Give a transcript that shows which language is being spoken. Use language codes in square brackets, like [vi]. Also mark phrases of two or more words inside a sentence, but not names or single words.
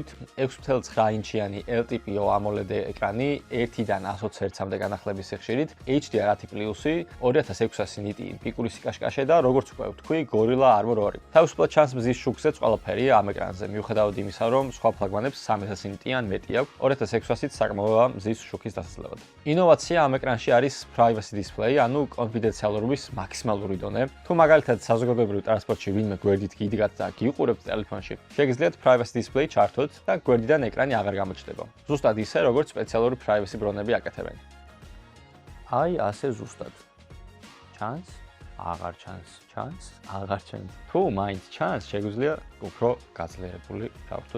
[ka] 6.9 ინჩიანი [en] LTPO AMOLED [ka] ეკრანი 1-დან 120 Hz-მდე განახლების სიხშირით, HDR 10+, 2600 ნიტი პიკური სიკაშკაშე და როგორც უკვე ვთქვი, Gorilla Armor 2. თავისუფლად ჩანს მზის შუქზეც ყველაფერი ამ ეკრანზე, მიუხედავად იმისა, რომ სხვა ფლაგმანებს 3000 ნიტი ან მეტი აქვს, 2600-ით საკმაოა მზის შუქის დასაცლელად. ინოვაცია ამ ეკრანში არის [en] privacy display, [ka] ანუ კონფიდენციალურობის მაქსიმალური დონე. თუ მაგალითად საზოგადოებრივ ტრანსპორტში ვინმე გვერდით გიდგათ და გიყურებთ ტელეფონში, შეგიძლიათ [en] privacy display [ka] ჩართოთ და გვერდიდან ეკრანი აღარ გამოჩნდება. ზუსტად ისე, როგორც სპეციალური privacy ბრონები აკეთებენ. აი, ასე ზუსტად. ჩანს? აღარ ჩანს. ჩანს? აღარ ჩანს. თუ მაინც ჩანს, შეგვიძლია უფრო გაძლიერებული დავხსნათ.